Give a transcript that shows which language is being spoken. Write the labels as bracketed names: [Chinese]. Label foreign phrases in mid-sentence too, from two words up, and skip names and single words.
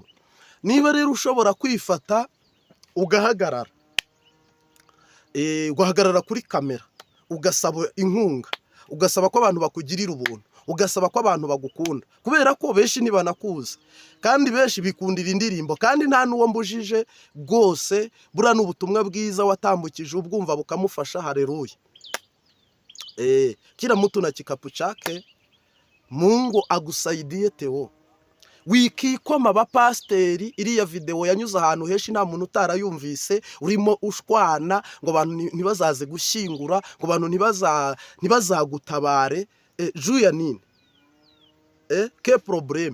[Kinyarwanda] Niba rero ushobora kwifata ugahagarara kuri kamera, ugasaba inkunga, ugasaba ko abantu bakugirira ubuntu, ugasaba ko abantu bagukunda, kubera ko benshi ntibanakuzi kandi benshi bikundira indirimbo, kandi nta n'uwo mbujije rwose. Buriya n'ubutumwa bwiza watambukije ubwumva bukamufasha. Haleluya. [Swahili] Kila mtu na kikapu chake, Mungu agusaidie Theo. [Kinyarwanda] Wikikoma abapasiteri. Iriya video yanyuze ahantu henshi nta muntu utarayumvise, urimo ushwana ngo abantu ntibazaze gushyingura, ngo abantu ntibazagutabare. Juya nini? Ke problème?